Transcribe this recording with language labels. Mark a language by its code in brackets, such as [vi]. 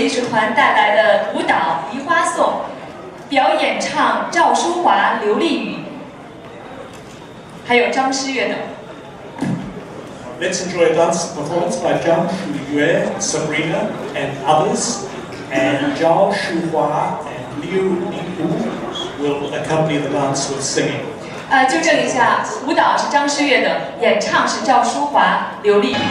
[zh] 团带来的舞蹈《梨花颂》，表演唱赵淑华、刘丽宇，还有张诗悦等。 [en] Let's enjoy a dance performance by Zhang Shuyue, Sabrina, and others, and Zhao Shuhua and Li will accompany the dance with singing. [zh] 纠正一下，舞蹈是张诗悦的，演唱是赵淑华、刘丽。